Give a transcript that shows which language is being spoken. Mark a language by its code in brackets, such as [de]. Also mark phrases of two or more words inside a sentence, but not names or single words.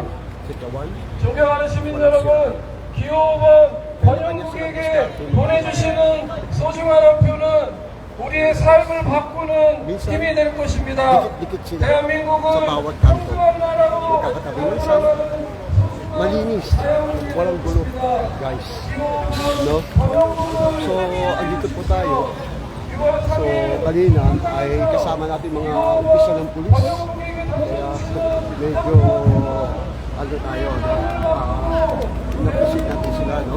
[ko] 존경하는 시민 여러분, 기호번 권영국에게 보내주시는 소중한 한 표는 우리의 삶을 바꾸는 힘이 될 것입니다. 대한민국은 평등한 나라로 살아가는 [tl] malinis, walang gulo, guys. No? So, andito po tayo. So, kanina ay kasama natin mga opisyal ng pulis. Kaya medyo ano tayo, napisit natin sila, no?